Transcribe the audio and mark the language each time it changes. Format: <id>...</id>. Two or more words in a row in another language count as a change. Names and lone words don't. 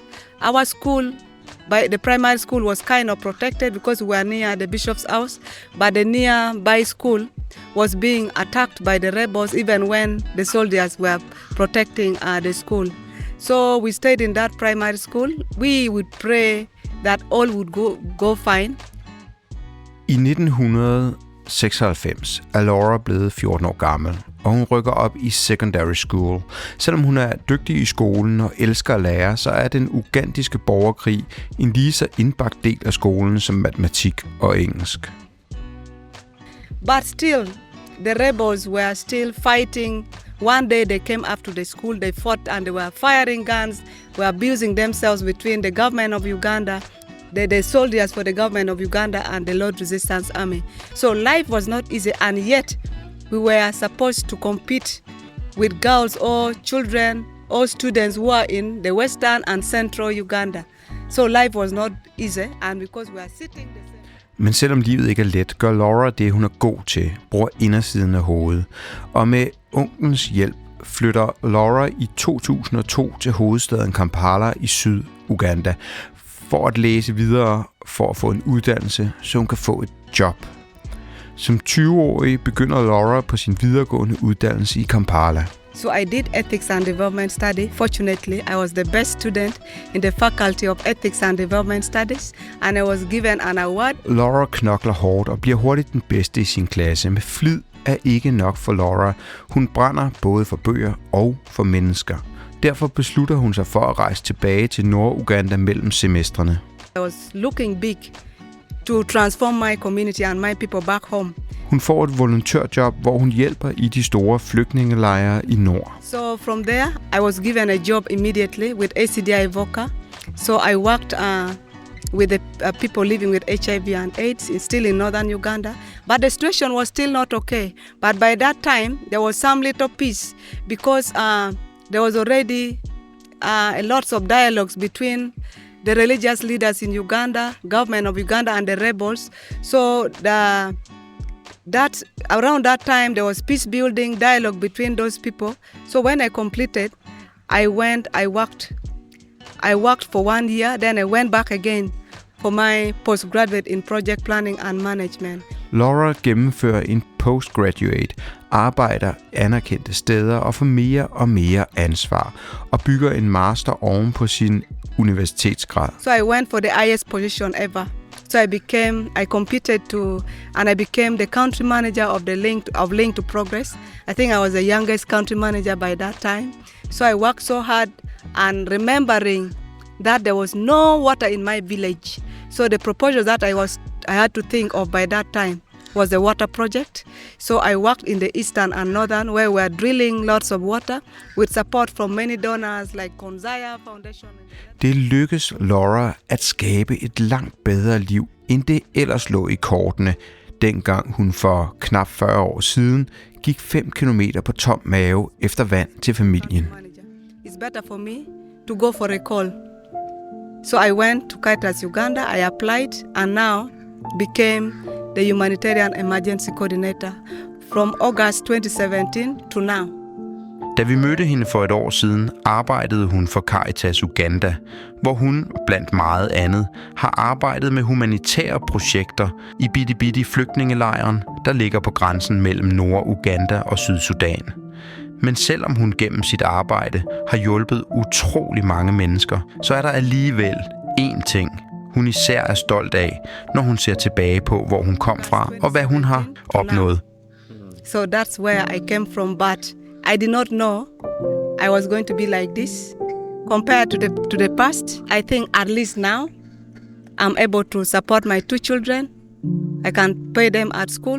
<en>Our school, the primary school, was kind of protected because we were near the bishop's house, but the nearby school was being attacked by the rebels even when the soldiers were protecting the school. So we stayed in that primary school. We would pray that all would go fine.</en> <da>I 1996 er Laura blevet 14 år gammel, og hun rykker op i</da> <en>secondary school.</en> <da>Selvom hun er dygtig i skolen og elsker at lære, så er den ugandiske borgerkrig en lige så indbagt del af skolen som matematik og engelsk.</da> <en>But still, the rebels were still fighting. One day they came up to the school, they fought and they were firing guns, were abusing themselves between the government of Uganda, the soldiers for the government of Uganda and the Lord Resistance Army. So life was not easy, and yet we were supposed to compete with girls or children or students who are in the western and central Uganda. So life was not easy, and because we are sitting the same.</en> <da>Men selvom livet ikke er let, gør Laura det, hun er god til, bruger indersiden af hovedet. Og med onklens hjælp flytter Laura i 2002 til hovedstaden Kampala i Syd-Uganda for at læse videre, for at få en uddannelse, så hun kan få et job. Som 20-årig begynder Laura på sin videregående uddannelse i Kampala.</da> <en>So I did ethics and development study. Fortunately, I was the best student in the faculty of ethics and development studies, and I was given an award.</en> <da>Laura knokler hårdt og bliver hurtigt den bedste i sin klasse. Med flid er ikke nok for Laura. Hun brænder både for bøger og for mennesker. Derfor beslutter hun sig for at rejse tilbage til Nord-Uganda mellem semestrene.</da> <en>I was looking big to transform my community and my people back home.</en> <da>Hun får et volontørjob, hvor hun hjælper i de store flygtningelejre i nord.</da> <en>So from there, I was given a job immediately with ACDI Voca. So I worked with the people living with HIV and AIDS, still in northern Uganda. But the situation was still not okay. But by that time, there was some little peace because there was already lots of dialogues between the religious leaders in Uganda, government of Uganda, and the rebels. So around that time, there was peace building dialogue between those people. So when I completed, I worked for 1 year, then I went back again for my postgraduate in project planning and management.</en> <da>Laura gennemfører en postgraduate, arbejder anerkendte steder og får mere og mere ansvar, og bygger en master oven på sin universitetsgrad.</da> <en>So I went for the highest position ever. So I competed and I became the country manager of Link to Progress. I think I was the youngest country manager by that time. So I worked so hard and remembering that there was no water in my village. So the proposal that I had to think of by that time was the water project. So I worked in the eastern and northern where we were drilling lots of water with support from many donors like Konzaya Foundation.</en> <da>Det lykkes Laura at skabe et langt bedre liv, end det ellers lå i kortene, dengang hun for knap 40 år siden gik 5 kilometer på tom mave efter vand til familien.</da> <en>It's better for me to go for a call. So I went to Caritas Uganda, I applied and now became the humanitarian emergency coordinator from August 2017 to now.</en> <da>Da vi mødte hende for et år siden, arbejdede hun for Caritas Uganda, hvor hun, blandt meget andet, har arbejdet med humanitære projekter i bitte flygtningelejren, der ligger på grænsen mellem Nord-Uganda og Sydsudan. Men selvom hun gennem sit arbejde har hjulpet utrolig mange mennesker, så er der alligevel én ting, hun især er stolt af, når hun ser tilbage på, hvor hun kom fra og hvad hun har opnået.</da> <en>So that's where I came from, but I did not know I was going to be like this. Compared to the past, I think at least now I'm able to support my 2 children. I can pay them at school.</en>